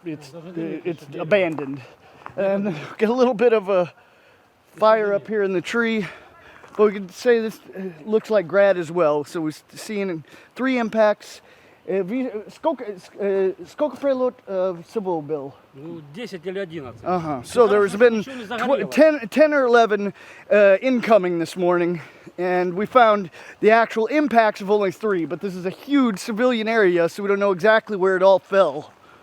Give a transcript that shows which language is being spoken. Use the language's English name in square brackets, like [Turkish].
[English] It's abandoned. And get a little bit of a fire up here in the tree. But we could say this looks like grad as well. So we're seeing 3 impacts. [Russian] Сколько прилет всего был? Ну, 10 или 11. [English] So there has been 10 or 11 incoming this morning, and we found the actual impacts of only 3, but this is a huge civilian area, so we don't know exactly where it all fell.